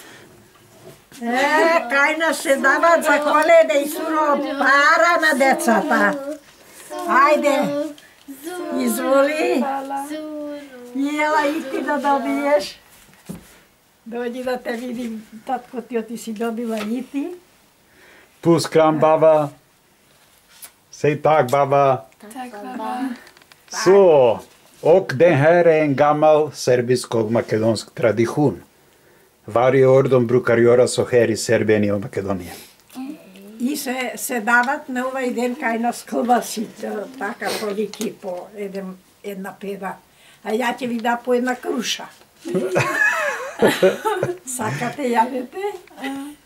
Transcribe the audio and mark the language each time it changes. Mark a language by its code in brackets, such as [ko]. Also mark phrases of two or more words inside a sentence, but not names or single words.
[mk] Кај нас се дават за Коледа и суро пара на децата. Ајде, изволи. Ела и ти да добиеш. Дојди да те видим, татко ти си добила и ти. Пускам, баба. [sv] Säg tack, baba. Tack, baba. Så, och det här är en gammal serbisk och makedonsk tradition. Varje år de brukar göra så här i Serbien och Makedonien. [mk] И се дават на овај ден кај нас клбаси, така колики по една педа. А ја ќе ви да по една круша. Сакате јадете?